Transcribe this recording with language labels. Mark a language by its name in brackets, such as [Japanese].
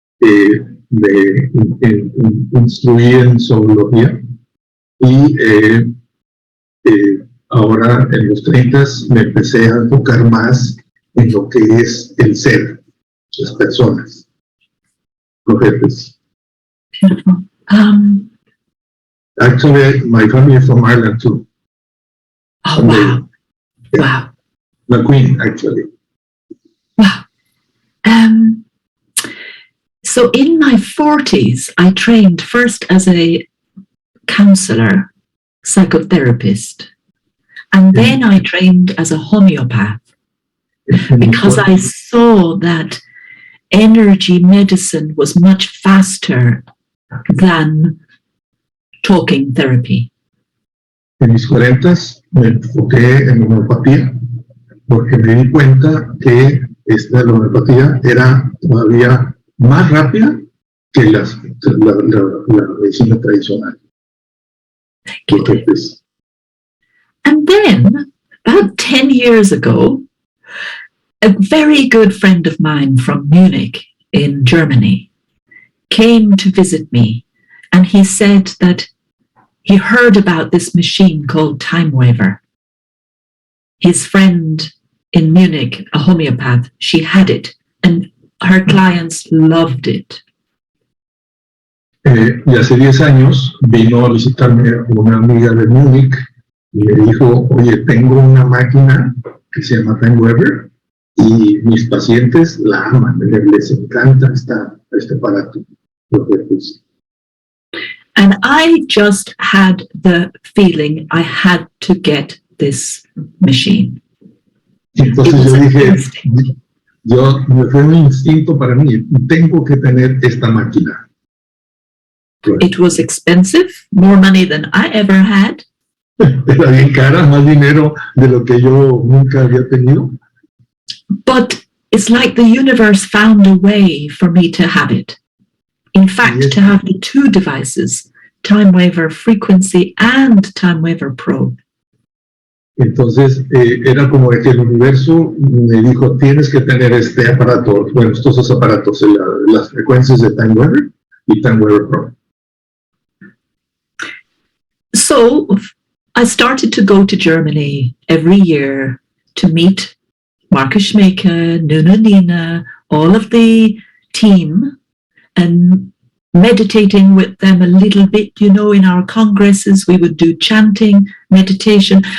[Spanish] Me instruí en zoología y ahora en los 30 me empecé a enfocar más en lo que es el ser, las personas, los jefes. [English] Beautiful. Actually, my family is from Ireland too. Oh, wow. Yeah. Wow. The Queen, actually. Wow. So in my 40s, I trained first as a counselor, psychotherapist, and then I trained as a homeopath because I saw that energy medicine was much faster than talking therapy. [Spanish] En mis 40 me enfoqué en homeopatía porque me di cuenta que la homeopatía era todavía más rápida que la medicina tradicional. [English] And then, about 10 years ago, a very good friend of mine from Munich in Germany came to visit me, and he said that he heard about this machine called Time Waver. His friend in Munich, a homeopath, she had it, and her clients loved it. [Spanish] Y hace 10 años vino a visitarme una amiga de Múnich y me dijo, oye, tengo una máquina que se llama Time Waver y mis pacientes la aman, les encanta este aparato. [English] And I just had the feeling I had to get this machine. [Spanish] Entonces yo dije, me fue un instinto para mí, tengo que tener esta máquina. [English] It was expensive, more money than I ever had. [Spanish] Era bien cara, más dinero de lo que yo nunca había tenido. [English] But it's like the universe found a way for me to have it. In fact, to have the two devices, Time Waver Frequency and Time Waver Pro. [Spanish] Entonces, era como que el universo me dijo, tienes que tener este aparato, bueno, estos dos aparatos, las frecuencias de Time Waver y Time Waver Pro. [English] So I started to go to Germany every year to meet Marcus Schmeke, Nuna Nina, all of the team, and meditating with them a little bit, you know, in our congresses, we would do chanting, meditation.